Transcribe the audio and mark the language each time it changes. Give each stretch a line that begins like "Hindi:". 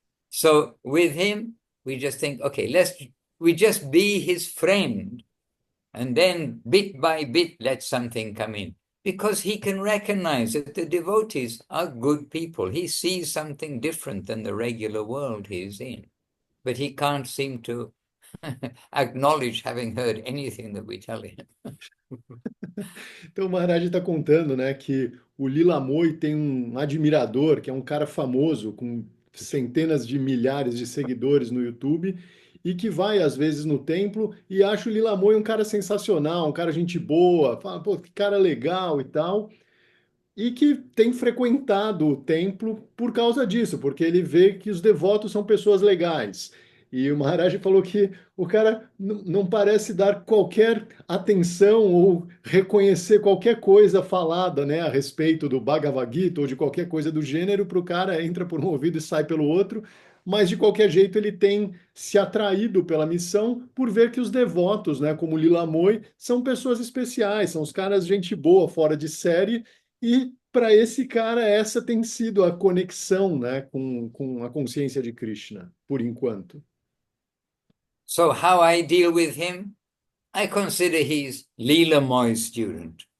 English: So with him, we just think, okay, we just be his friend, and then bit by bit, let something come in. Because he can recognize that the devotees are good people. He sees something different than the regular world he's in. But he can't seem to acknowledge having heard anything that we tell him.
Portuguese: Então o Maharaj está contando, né, que o Lila Moy tem um admirador, que é um cara famoso, com centenas de milhares de seguidores no YouTube, e que vai às vezes no templo e acha o Lila Moy um cara sensacional, um cara gente boa, fala, pô, que cara legal e tal. E que tem frequentado o templo por causa disso, porque ele vê que os devotos são pessoas legais. E o Maharaj falou que o cara não parece dar qualquer atenção ou reconhecer qualquer coisa falada, né, a respeito do Bhagavad Gita ou de qualquer coisa do gênero, para o cara entra por um ouvido e sai pelo outro, mas de qualquer jeito ele tem se atraído pela missão por ver que os devotos, né, como Lila Moy, são pessoas especiais, são os caras gente boa, fora de série, e para esse cara, essa tem sido a conexão, né, com a consciência de Krishna, por enquanto.
English: So how I deal with him? I consider he's Leela Moy's student.